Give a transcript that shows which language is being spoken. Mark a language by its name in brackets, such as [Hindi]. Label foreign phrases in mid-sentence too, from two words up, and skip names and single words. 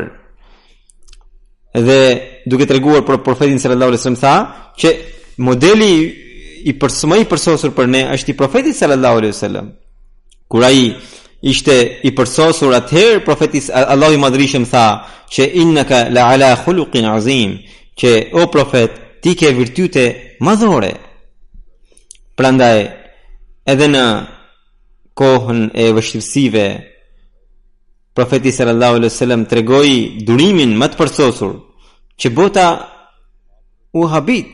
[Albanian] Dhe duke treguar për profetin [Arabic] صلى الله عليه وسلم [Albanian] tha që modeli i përsosur për ne është i profetit [Arabic] صلى الله عليه وسلم. [Albanian] Kur ai ishte i përsosur, atëherë profeti Allahu i madhrishëm tha që [Arabic] إنك لعلى خلق عظيم, [Albanian] që o profet ti ke virtyte madhore. Prandaj edhe në kohën e vështirësive profeti [Arabic] صلى الله عليه وسلم [Albanian] tregoi durimin më të përsosur që bota u habit.